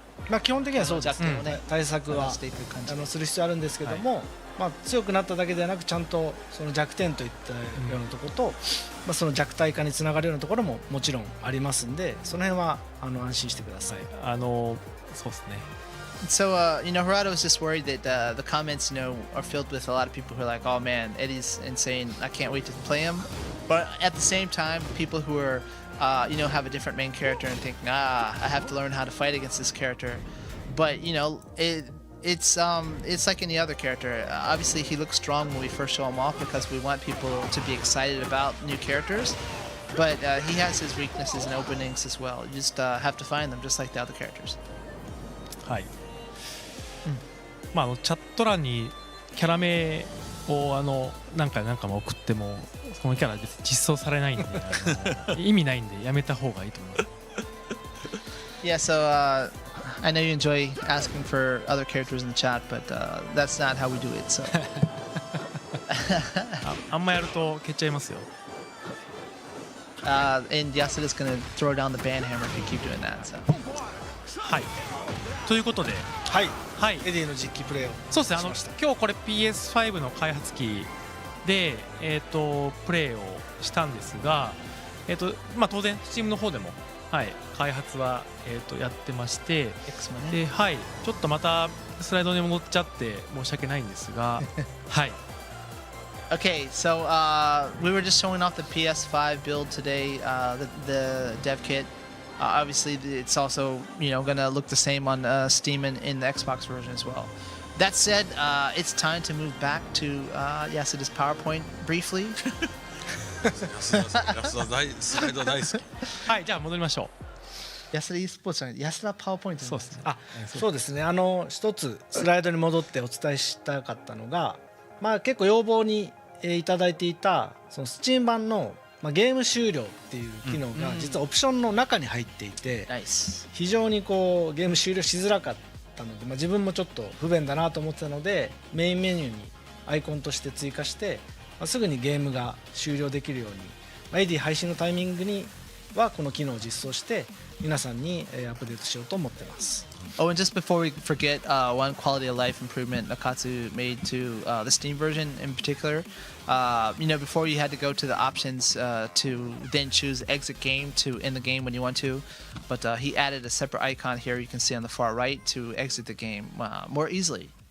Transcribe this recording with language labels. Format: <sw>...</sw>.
<ja>まあ基本的にはそうです弱点をね、対策はしていく感じする必要あるんですけども、まあ強くなっただけではなくちゃんとその弱点といったようなところと、まあその弱体化につながるようなところももちろんありますんで、その辺は安心してください。そうですね。</ja> <en>So, Harada was just worried that the comments, are filled with a lot of people who are like, "Oh man, Eddie's insane! I can't wait to play him." But at the same time, people who are, have a different main character and thinking, I have to learn how to fight against this character. But it's like any other character. Obviously, he looks strong when we first show him off because we want people to be excited about new characters. But he has his weaknesses and openings as well. You just have to find them, just like the other characters.</en> <ja>はい。まあチャット欄にキャラ名を何回も送ってもそのキャラ別に実装されないんで意味ないんでやめた方がいいと思います。</ja> <en>Yeah, so I know you enjoy asking for other characters in the chat, but that's not how we do it. So</en> <ja>あんまやると消っちゃいますよ。</ja> <en>And Yasuda's gonna throw down the ban hammer if you keep doing that. So.</en> <ja>はい。ということで、はい。はい、エディの実機プレイをそうですね。今日これ PS5 の開発機でプレイをしたんですが、当然 Steam の方でも、開発は、やってまして、 X もね。で、ちょっとまたスライドに戻っちゃって申し訳ないんですが、</ja> <en>Okay, so we were just showing off the PS5 build today, the dev kit. Obviously, it's also gonna look the same on Steam and in the Xbox version as well. That said, it's time to move back to Yasuda's PowerPoint briefly.</en> <ja>安田スライド大好き。じゃあ戻りましょう。</ja> <en>Yasuda eSports</en> <ja>じゃない、</ja> <en>Yasuda PowerPoint</en> <ja>そうですね。そうですね。一つスライドに戻ってお伝えしたかったのが、結構要望にいただいていたその Steam 版のゲーム終了っていう機能が実はオプションの中に入っていて、非常にこうゲーム終了しづらかったので、自分もちょっと不便だなと思ってたので、メインメニューにアイコンとして追加して、すぐにゲームが終了できるように、エディ配信のタイミングにはこの機能を実装して皆さんにアップデートしようと思ってます。</ja> <en>Oh, and just before we forget, one quality of life improvement Nakatsu made to the Steam version in particular. Before you had to go to the options to then choose exit game to end the game when you want to, but he added a separate icon here you can see on the far right to exit the game more easily.</en>